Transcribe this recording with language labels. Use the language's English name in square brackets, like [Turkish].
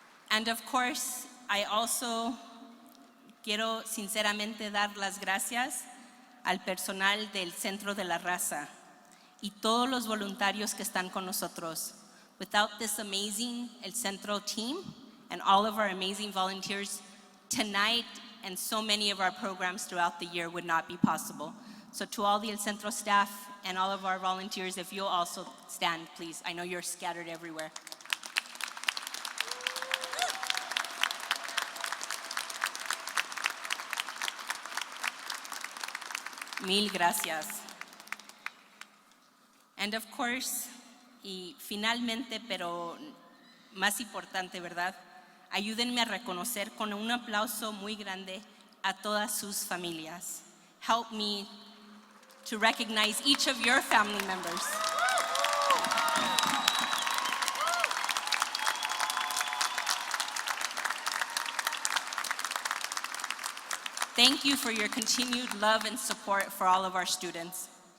[English] And of course, I also [Spanish] quiero sinceramente dar las gracias al personal del Centro de la Raza y todos los voluntarios que están con nosotros. [English] Without this amazing El Centro team and all of our amazing volunteers, tonight and so many of our programs throughout the year would not be possible. So to all the El Centro staff and all of our volunteers, if you'll also stand, please. I know you're scattered everywhere. [Spanish] Mil gracias. [English] And of course, [Spanish] y finalmente, pero más importante, ¿verdad? Ayúdenme a reconocer con un aplauso muy grande a todas sus familias. [English] Help me to recognize each of your family members. Thank you for your continued love and support for all of our students.